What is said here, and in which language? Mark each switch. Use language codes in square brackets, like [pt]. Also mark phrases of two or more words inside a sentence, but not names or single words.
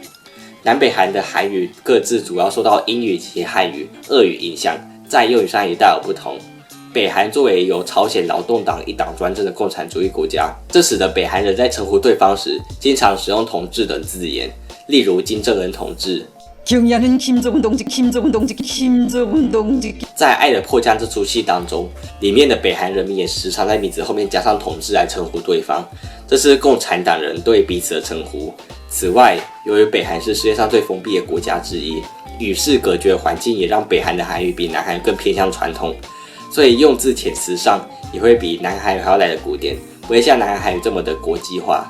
[zh] 南北韩的韩语各自主要受到英语及汉语、俄语影响，在用语上也大有不同。北韩作为由朝鲜劳动党一党专政的共产主义国家，这使得北韩人在称呼对方时经常使用同志等字眼，例如金正恩同志。 [ko] 경야는 [zh] 金正恩同志，金正恩同志，金正恩同志。在《爱的迫降》这出戏当中，里面的北韩人民也时常在名字后面加上同志来称呼对方，这是共产党人对彼此的称呼。此外，由于北韩是世界上最封闭的国家之一，与世隔绝的环境也让北韩的韩语比南韩更偏向传统，所以用字遣词上也会比南韩语还要来的古典，不会像南韩韩语这么的国际化。